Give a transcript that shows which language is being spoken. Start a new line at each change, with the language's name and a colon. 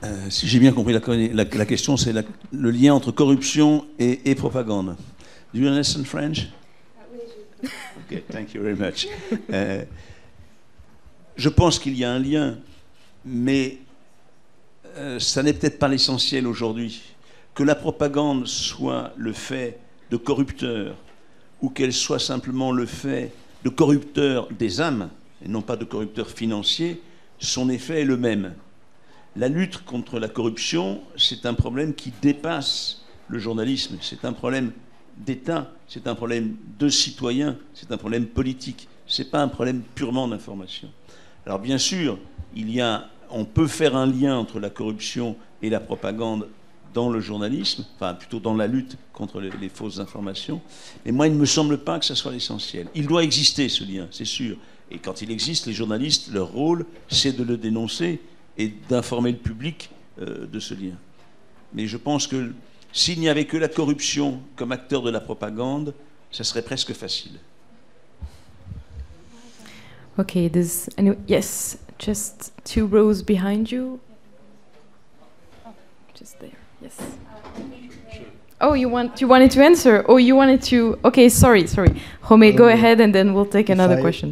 French: Si j'ai bien compris la question, c'est le lien entre corruption et propagande.
English: Do you understand French? Okay, thank you very much.
French: Je pense qu'il y a un lien, mais ça n'est peut-être pas l'essentiel aujourd'hui. Que la propagande soit le fait de corrupteurs ou qu'elle soit simplement le fait de corrupteurs des âmes, et non pas de corrupteurs financiers, son effet est le même. La lutte contre la corruption, c'est un problème qui dépasse le journalisme, c'est un problème d'État, c'est un problème de citoyens, c'est un problème politique, ce n'est pas un problème purement d'information. Alors bien sûr, on peut faire un lien entre la corruption et la propagande dans le journalisme, enfin plutôt dans la lutte contre les fausses informations, mais moi il ne me semble pas que ce soit l'essentiel. Il doit exister ce lien, c'est sûr, et quand il existe, les journalistes, leur rôle, c'est de le dénoncer et d'informer le public de ce lien. Mais je pense que s'il n'y avait que la corruption comme acteur de la propagande, ça serait presque facile.
English: Okay, yes, just 2 rows behind you. Just there, yes. Oh, you wanted to answer? Oh, you wanted to... Okay, sorry. Jome, go ahead and then we'll take another question.